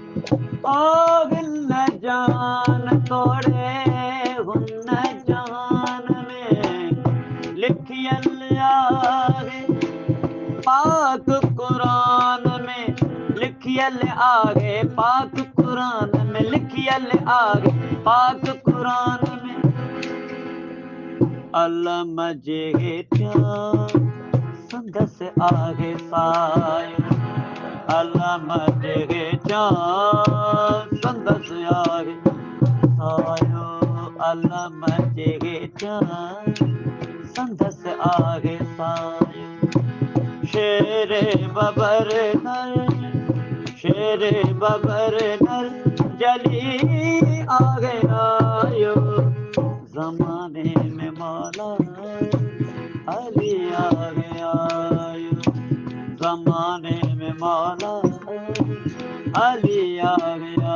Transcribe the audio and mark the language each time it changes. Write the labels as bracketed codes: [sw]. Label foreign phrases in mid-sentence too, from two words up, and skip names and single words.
[sd] ओ न जान तोड़े हुन जान में लिखियल आगे पाक कुरान में लिखियल आगे पाक कुरान में लिखियल आगे पाक कुरान में अलम जे संदस आगे सायो अलम जे संदस आगे सायो अलम जे संदस आगे सायो [ur] شیرِ ببر نر شیرِ ببر نر جلی آ گیا زمانے میں مولا علی آ گیا زمانے میں مولا علی آ گیا